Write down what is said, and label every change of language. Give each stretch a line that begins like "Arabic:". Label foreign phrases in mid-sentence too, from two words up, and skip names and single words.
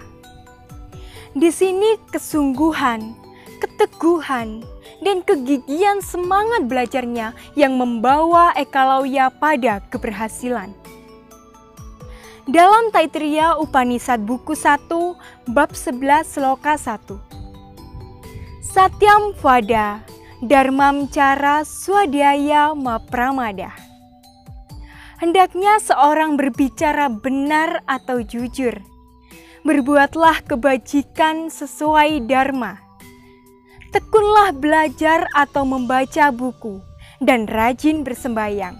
Indonesian: Di sini kesungguhan, keteguhan, dan kegigihan semangat belajarnya yang membawa Ekalawya pada keberhasilan. Dalam Taittiriya Upanishad buku 1 bab 11 sloka 1.
Sanskrit: सत्यं वद, धर्मं चर स्वाध्याया मा प्रमदः.
Indonesian: Hendaknya seorang berbicara benar atau jujur, Berbuatlah kebajikan sesuai dharma. Tekunlah belajar atau membaca buku, dan rajin bersembahyang.